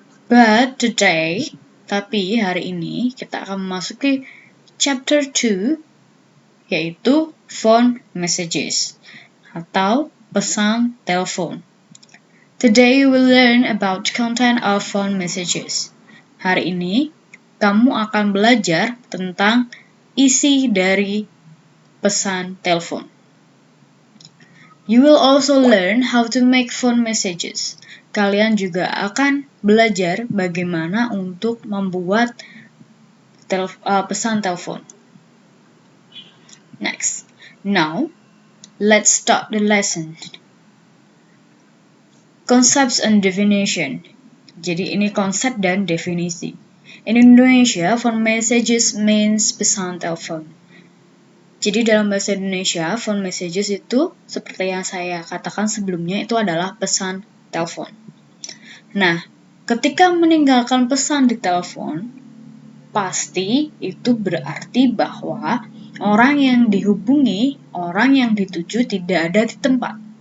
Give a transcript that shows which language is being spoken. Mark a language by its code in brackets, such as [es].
[en] But today, [id] tapi hari ini kita akan memasuki chapter 2, yaitu phone messages atau pesan telepon. [en] Today you will learn about content of phone messages. [id] Hari ini kamu akan belajar tentang isi dari pesan telepon. [en] You will also learn how to make phone messages. [id] Kalian juga akan belajar bagaimana untuk membuat pesan telepon. [en] Next. Now, let's start the lesson. Concepts and definition. [id] Jadi ini konsep dan definisi. [en] In Indonesia, phone messages means [id] pesan telepon. Jadi dalam bahasa Indonesia, phone messages itu seperti yang saya katakan sebelumnya itu adalah pesan telepon. Nah, ketika meninggalkan pesan di telepon, pasti itu berarti bahwa orang yang dihubungi, orang yang dituju tidak ada di tempat.